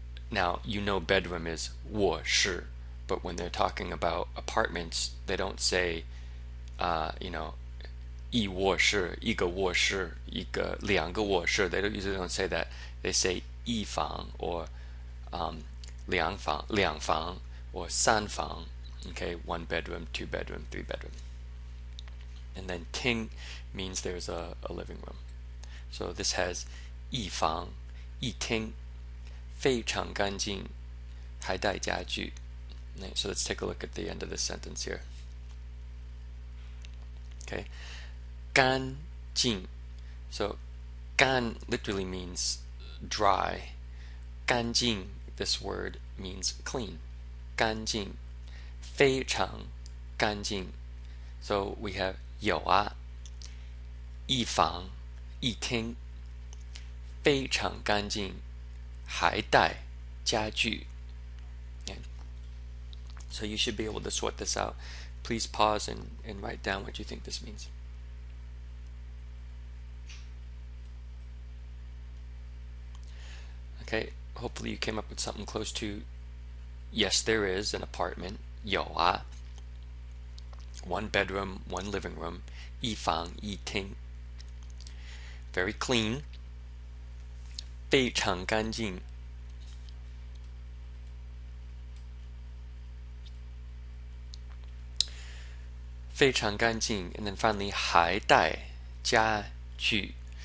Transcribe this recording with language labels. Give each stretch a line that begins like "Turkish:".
English: Now, you know bedroom is 卧室, but when they're talking about apartments, they don't say, 一卧室, 一个卧室, 两个卧室. They usually don't say that. They say 一房 or 两房 or 三房. Okay, one bedroom, two bedroom, three bedroom. And then 厅 means there's a living room. So this has
Chinese: 一房一厅非常干净还带家具.
English: So let's take a look at the end of this sentence here. Okay, 干净.So 干 literally means dry. 干净, this word means clean.
Chinese: 干净非常干净.
English: So we have
Chinese: 有啊一房一厅非常干净还带家具.
English: Okay. So you should be able to sort this out. Please pause and write down what you think this means. Okay, hopefully you came up with something close to, yes, there is an apartment, 有啊, one bedroom, one living room, 一房一厅, very clean,
Chinese: 非常干净,非常干净,
English: and then finally
Chinese: 还带家具.